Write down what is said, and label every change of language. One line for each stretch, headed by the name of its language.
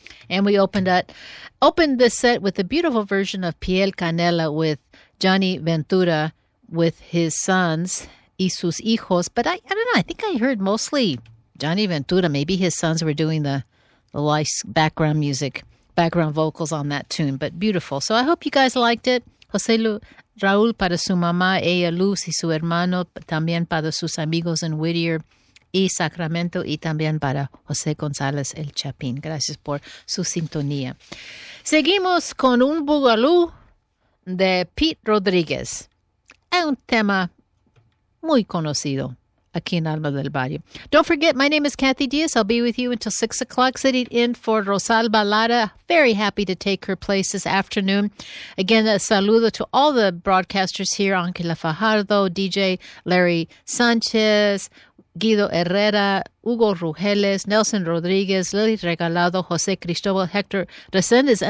English: And we opened this set with a beautiful version of Piel Canela with Johnny Ventura, with his sons
Spanish: y sus hijos.
English: But I don't know, I think I heard mostly Johnny Ventura. Maybe his sons were doing the nice background music, background vocals on that tune, but beautiful. So I hope you guys liked it.
Spanish: José Raúl para su mamá, ella Luz y su hermano, también para sus amigos en Whittier y Sacramento, y también para José González el Chapín. Gracias por su sintonía. Seguimos con un bugalú de Pete Rodríguez. Es un tema muy conocido aquí en Alma del Barrio.
English: Don't forget, my name is Kathy Diaz. I'll be with you until 6 o'clock, sitting in for Rosalba Lara. Very happy to take her place this afternoon. Again, a saludo to all the broadcasters here, Angela Fajardo, DJ Larry Sanchez, Guido Herrera, Hugo Rugeles, Nelson Rodriguez, Lily Regalado, Jose Cristobal, Hector Resendez.